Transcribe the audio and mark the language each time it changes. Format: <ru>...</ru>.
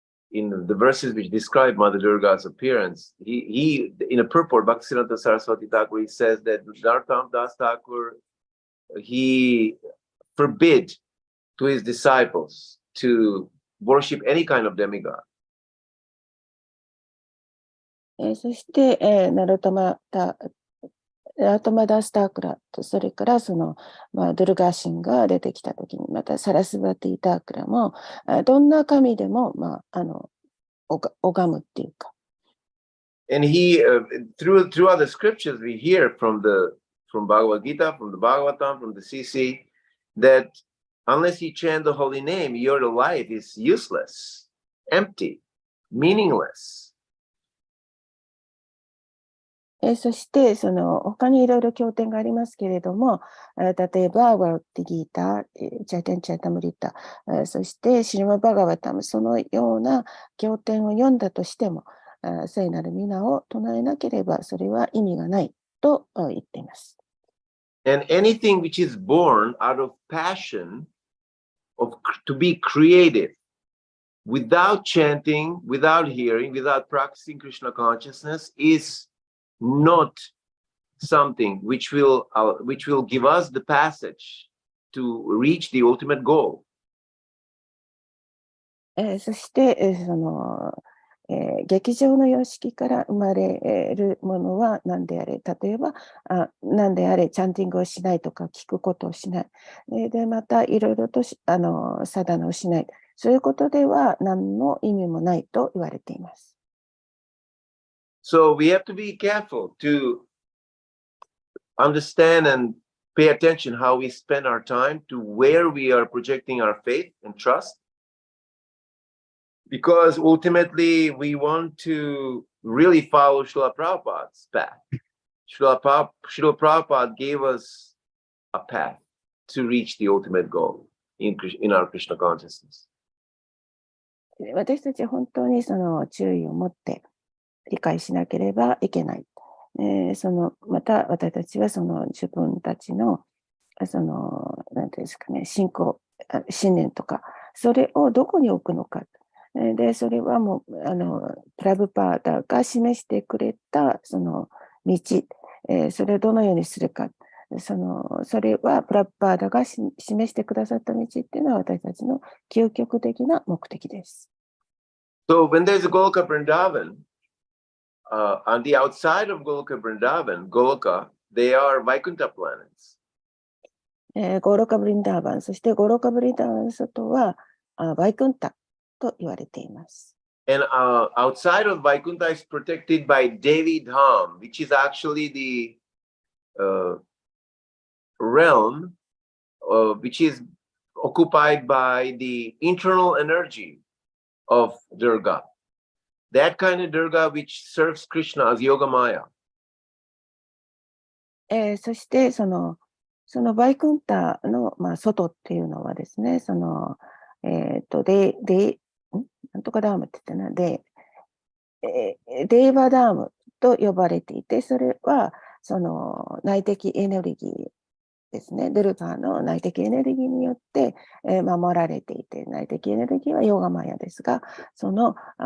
<en>in the verses which describe Mother Durga's appearance, he in a purport, Bhaktisiddhanta Saraswati Thakur, he says that Narottam Das Thakur, he forbid to his disciples to worship any kind of demigod.</en> <ja>そして、ナロトマダスタークラと、それからその、ドゥルガー神が出てきたときに、またサラスバティタークラも、どんな神でも、拝むっていうか。</ja> <en>And he, through other scriptures, we hear from Bhagavad Gita, from the Bhagavatam, from the CC, that unless you chant the holy name, your life is useless, empty, meaningless.</en> <ja>そして、その他にいろいろ経典がありますけれども、例えば、ワルティギータ、チャイテンチャイタムリタ、そしてシリマバガバタム、そのような経典を読んだとしても、聖なる皆を唱えなければ、それは意味がないと言っています。</ja> <en>And anything which is born out of passion to be creative, without chanting, without hearing, without practicing Krishna consciousness, is not something which will give us the passage to reach the ultimate goal.</en> <ja>そして、その、劇場の様式から生まれるものは何であれ、例えば何であれチャンティングをしないとか聞くことをしない、でまたいろいろとサダナをしない、そういうことでは何の意味もないと言われています。</ja> <en>So we have to be careful to understand and pay attention how we spend our time, to where we are projecting our faith and trust. Because ultimately we want to really follow Srila Prabhupada's path. Srila Prabhupada gave us a path to reach the ultimate goal in our Krishna consciousness.</en> <ja>私たちは本当にその注意を持って理解しなければいけない。また私たちはその自分たちのなんていうんですかね、信念とか、それをどこに置くのか。で、それはもうプラブパーダが示してくれたその道、それをどのようにするか。それはプラブパーダが示してくださった道っていうのは私たちの究極的な目的です。</ja> <en>So when there's a Goloka Vrindavan, on the outside of Goloka Vrindavan, Goloka, they are Vaikuntha planets.</en> <ja>ゴロカブリンダーバン、そしてゴロカブリンダーバンの外はバイクンタと言われています。</ja> <en>And outside of Vaikuntha is protected by Devi Dham, which is actually the realm which is occupied by the internal energy of Durga. That kind of Durga which serves Krishna as Yoga Maya.</en> <ja>そしてそのバイクンタの、外っていうのはですね、なんとかダームって言ってな、デーバダームと呼ばれていて、それはその内的エネルギーですね、ドゥルガーの内的エネルギーによって、守られていて、内的エネルギーはヨガマヤですが、その</ja>